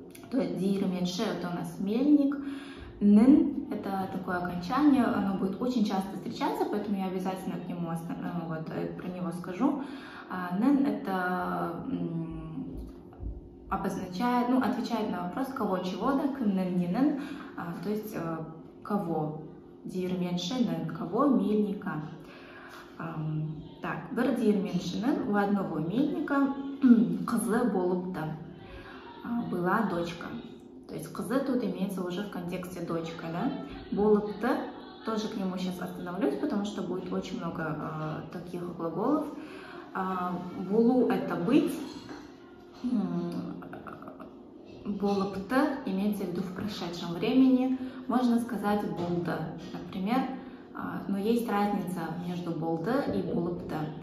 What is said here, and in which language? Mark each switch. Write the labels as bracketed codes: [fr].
[ru] То есть диірмен ш это у нас мельник, нын это такое окончание, оно будет очень часто встречаться, поэтому я обязательно к нему про него скажу. Нын это обозначает, ну, отвечает на вопрос кого, чего, да, кымнын нинын, то есть кого, диірменшінің, кого, мельника. Так, [kk] бір диірменшінің [ru] у одного мельника [kk] қызы болыпты, [ru] была дочка. То есть қызы тут имеется уже в контексте дочка, да. Болыпты, тоже к нему сейчас остановлюсь, потому что будет очень много таких глаголов. Булу это быть, болыпты имеется в виду в прошедшем времени, можно сказать болды, например, но есть разница между болды и болыпты.